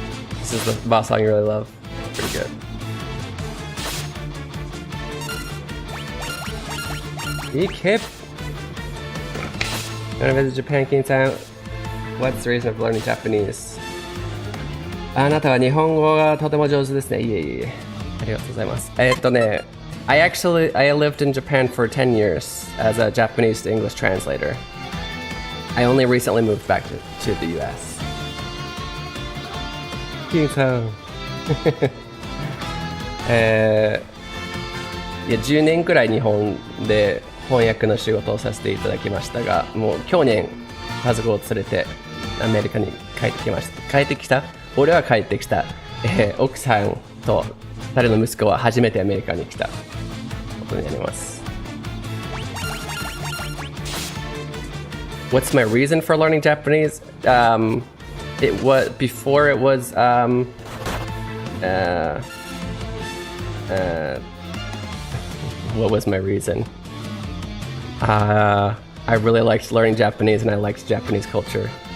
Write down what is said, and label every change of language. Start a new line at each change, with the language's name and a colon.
English: This is the boss song you really love. Pretty good. Eek hip! You wanna visit Japan, Keen-san? What's the reason of learning Japanese?
Japanese: あなたは日本語がとても上手ですね。いえいえ。ありがとうございます。
English: I lived in Japan for 10 years as a Japanese to English translator. I only recently moved back to the US. Keen-san.
Japanese: いや10年くらい日本で翻訳の仕事をさせていただきましたが、もう去年家族を連れてアメリカに帰ってきました。帰ってきた？俺は帰ってきた。奥さんと2人の息子は初めてアメリカに来たことになります。
English: What's my reason for learning Japanese? It was before it was what was my reason? I really liked learning Japanese and I liked Japanese culture.